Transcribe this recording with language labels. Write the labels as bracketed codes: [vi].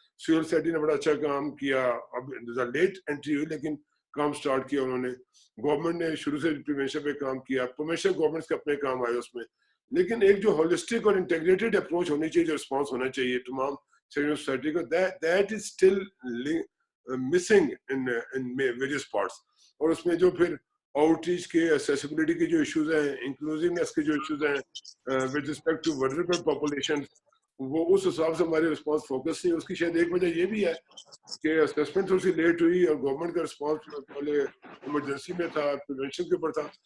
[ur] Civil society نے بڑا اچھا کام کیا, اب لیٹ انٹری ہوئی لیکن کام سٹارٹ کیا انہوں نے. گورنمنٹ نے شروع سے پریونشن پہ کام کیا, پروموشن گورنمنٹ کے اپنے کام آئے اس میں, لیکن ایک جو ہولسٹک اور انٹیگریٹڈ اپروچ ہونی چاہیے, جو رسپانس ہونا چاہیے تمام سوسائٹی کو, [en] That is still missing in various parts. [ur] اور اس میں جو پھر آؤٹ ریچ کے ایکسیسیبلٹی کے جو ایشوز ہیں, انکلوزیونیس کے جو ایشوز ہیں [en] with respect to vulnerable population, [ur] وہ اس حساب سے ہماری رسپانس فوکس نہیں. اس کی شاید ایک وجہ یہ بھی ہے کہ اسسمنٹ تھوڑی سی لیٹ ہوئی اور گورنمنٹ کا رسپانس پہلے ایمرجنسی میں تھا, پریونشن کے اوپر تھا.